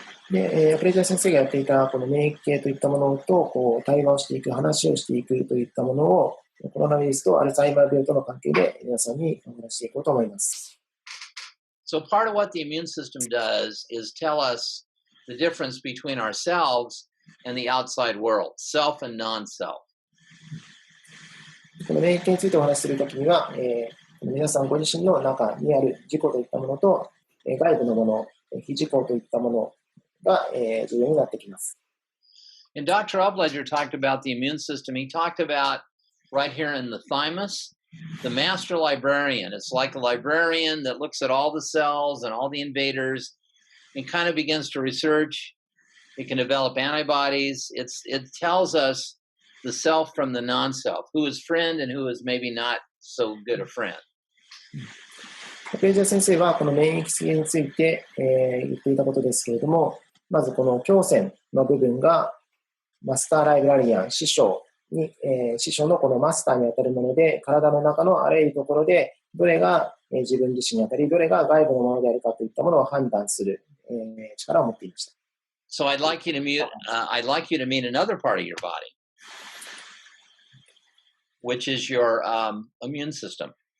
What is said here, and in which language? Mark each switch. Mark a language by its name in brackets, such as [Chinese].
[Japanese] で、アプレジャー先生がやっていたこの免疫系といったものと対話をしていく、話をしていくといったものをコロナウイルスとアルツハイマー病との関係で皆さんにお話していこうと思います。 [English] So part of what the immune system does is tell us the difference between ourselves and the outside world, self and non-self. [Japanese] この免疫系についてお話しするときには、皆さんご自身の中にある自己といったものと、外部のもの、非自己といったものが、重要になってきます。 [English] And Dr. Upledger talked about the immune system. He talked about right here in the thymus, the master librarian. It's like a librarian that looks at all the cells and all the invaders and kind of begins to research. It can develop antibodies. It tells us the self from the non-self, who is friend and who is maybe not so good a friend. [Japanese] ページャー先生はこの免疫系について、言っていたことですけれども、まずこの胸腺の部分がマスターライブラリアン、師匠のこのマスターにあたるもので、体の中のあらゆるところでどれが自分自身にあたり、どれが外部のものであるかといったものを判断する力を持っていました。 [English] So I'd like you to meet another part of your body, which is your immune system.